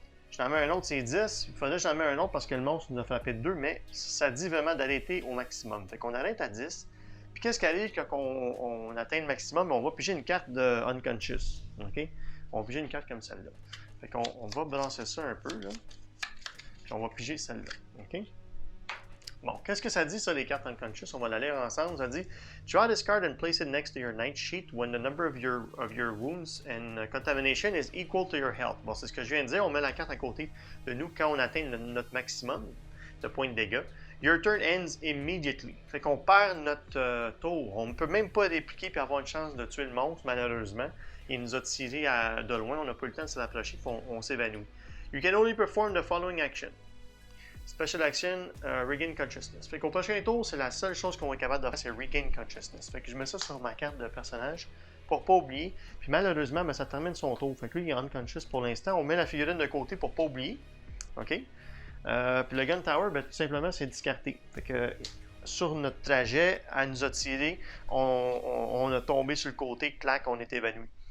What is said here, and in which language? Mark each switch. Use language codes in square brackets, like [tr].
[fr] Je n'en mets un autre, c'est 10. Il faudrait que j'en mette un autre parce que le monstre nous a frappé de 2, mais ça dit vraiment d'arrêter au maximum. Fait qu'on arrête à 10. Puis qu'est-ce qui arrive quand on atteint le maximum? On va piger une carte de Unconscious. OK? On va piger une carte comme celle-là. Fait qu'on va balancer ça un peu, là. Puis on va piger celle-là. OK? Bon, qu'est-ce que ça dit, ça, les cartes Unconscious? On va la lire ensemble. Ça dit [en] draw this card and place it next to your night sheet when the number of your wounds and contamination is equal to your health. [fr] Bon, c'est ce que je viens de dire. On met la carte à côté de nous quand on atteint notre maximum de points de dégâts. [en] Your turn ends immediately. [fr] Fait qu'on perd notre tour. On ne peut même pas répliquer et avoir une chance de tuer le monstre, malheureusement. Il nous a tiré de loin. On n'a pas eu le temps de se rapprocher. On s'évanouit. [en] You can only perform the following action. Special Action, Regain Consciousness. [fr] Fait qu'au prochain tour, c'est la seule chose qu'on va être capable de faire, c'est Regain Consciousness. Fait que je mets ça sur ma carte de personnage pour pas oublier. Puis malheureusement, ben, ça termine son tour. Fait que lui, il est unconscious pour l'instant. On met la figurine de côté pour pas oublier. OK? Puis le Gun Tower, ben, tout simplement, c'est discarté. Fait que sur notre trajet, elle nous a tiré, on a tombé sur le côté, clac, on est évanoui.